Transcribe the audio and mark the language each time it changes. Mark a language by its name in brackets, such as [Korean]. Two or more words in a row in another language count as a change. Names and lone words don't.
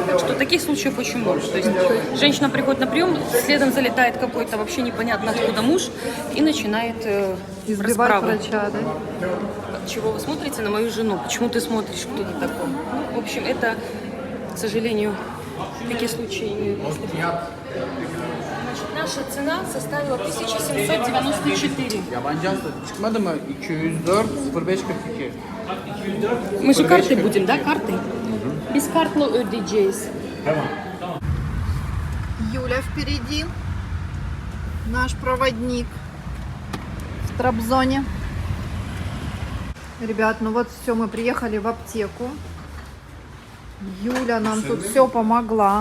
[Russian] Так что таких случаев очень много. То есть женщина приходит на прием, следом залетает какой-то вообще непонятно откуда муж и начинает Избивать расправу. врача, да? Чего вы смотрите на мою жену? Почему ты смотришь, кто ты такой? Ну, в общем, это, к сожалению, такие случаи. Значит, наша цена составила 1794. [Turkish] Yabancı hasta çıkmadı mı? 204 05 42. [Russian] Мы же картой будем, да, картой? [Turkish] Biz kartla ödeyeceğiz. [Russian] Юля впереди. Наш проводник в Трабзоне. Ребят, ну вот все, мы приехали в аптеку. Юля нам тут все помогла.